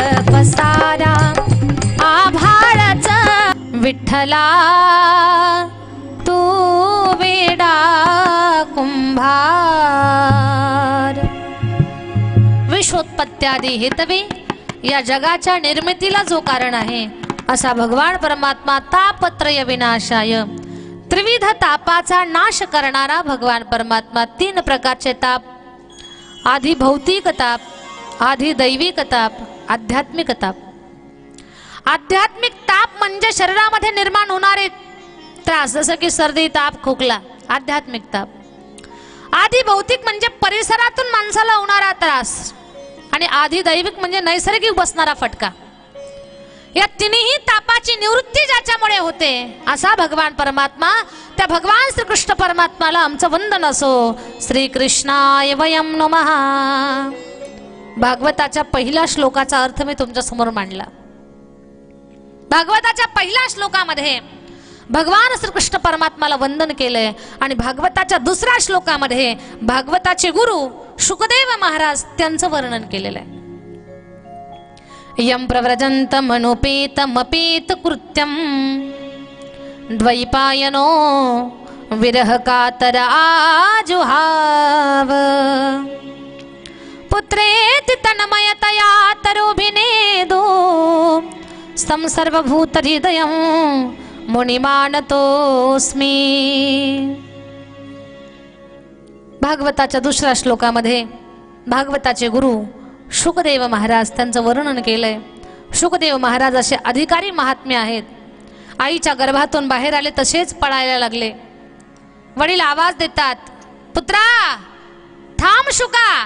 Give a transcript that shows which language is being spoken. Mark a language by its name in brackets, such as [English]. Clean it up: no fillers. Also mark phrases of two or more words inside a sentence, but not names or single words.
[Marathi] सारा आभाळाच विठ्ठला तू वेडा कुंभार। [Sanskrit] विश्वोत्पत्त्यादी हेतवे [Marathi] या जगाच्या निर्मितीला जो कारण आहे असा भगवान परमात्मा [Sanskrit] तापत्रय विनाशाय [Marathi] त्रिविध तापाचा नाश करणारा भगवान परमात्मा। 3 प्रकारचे ताप, आधी भौतिक ताप, आधी दैविक ताप, आध्यात्मिक ताप। आध्यात्मिक ताप म्हणजे शरीरामध्ये निर्माण होणारे त्रास, जसं की सर्दी, ताप, खोकला, आध्यात्मिक ताप। आधी भौतिक म्हणजे परिसरातून माणसाला होणारा त्रास, आणि आधी दैविक म्हणजे नैसर्गिक बसणारा फटका। या तिन्ही तापाची निवृत्ती ज्याच्यामुळे होते असा भगवान परमात्मा, त्या भगवान श्रीकृष्ण परमात्माला आमचं वंदन असो। [Sanskrit] श्रीकृष्णाय वयं नमः। [Marathi] भागवताच्या पहिल्या श्लोकाचा अर्थ मी तुमच्या समोर मांडला। भागवताच्या पहिल्या श्लोकामध्ये भगवान श्रीकृष्ण परमात्माला वंदन केलंय, आणि भागवताच्या दुसऱ्या श्लोकामध्ये भागवताचे गुरु शुकदेव महाराज त्यांचं वर्णन केलेलं आहे। [Sanskrit] यं प्रव्रजन्त मनोपेतमपेत कृत्यं द्वैपायनो विरह कातर आजुहाव। पुत्रेति तन्मयतया तरोभिनेदो तं सर्वभूत हृदयं मुनिमानतोस्मि। [Marathi] भागवताच्या दुसऱ्या श्लोकामध्ये भागवताचे गुरु शुकदेव महाराज त्यांचं वर्णन केलंय। शुकदेव महाराज असे अधिकारी महात्मे आहेत। आईच्या गर्भातून बाहेर आले तसेच पळायला लागले। वडील आवाज देतात, पुत्रा थांब शुका।